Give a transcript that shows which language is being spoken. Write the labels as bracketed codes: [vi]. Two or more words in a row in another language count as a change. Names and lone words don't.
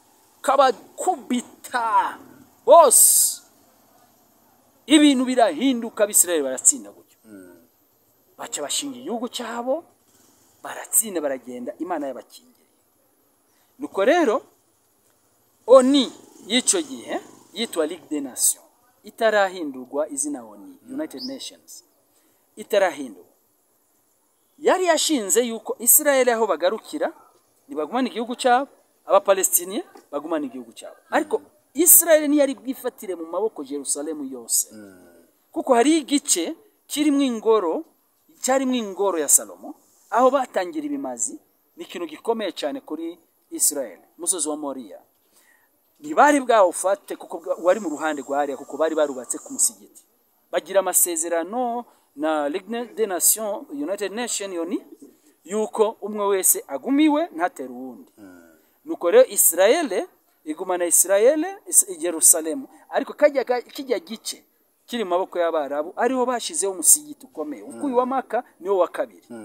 [rn] kabakubita bose ibintu birahinduka abisirayeli baratsinda gutyo baca bashinga igihugu cyabo baratsinda baragenda imana y'abakingiriye nuko rero oni y'ico gihe yitwa [fr] Ligue des Nations [rn] itarahindurwa izina oni [en] United Nations [rn] itarahindurwa yari yashinze yuko Israeli aho bagarukira nibagumana igihugu cyabo abapalestiniye bagumana igihugu cyabo ariko Israeli ni yari bwifatire mu maboko Jerusalemu yose kuko hari igice kirimwe ingoro ya Salomo aho batangira ibimazi ni ikintu gikomeye cyane kuri Israeli musozi wa Moriya ntibari bwawufate kuko wari mu ruhande rwariya kuko bari barubatse ku musigiti bagira amasezerano na [fr] Ligue des Nations [en] United Nations [rn] yoni yuko umwe wese agumiwe ntatera uwundi nuko rero Israeli igumana Israeli Jerusalemu ariko kijya gice kiri mu maboko y'abarabu ariho bashizeho umusigiti ukomeye ukuyi wa Maka niwo wa kabiri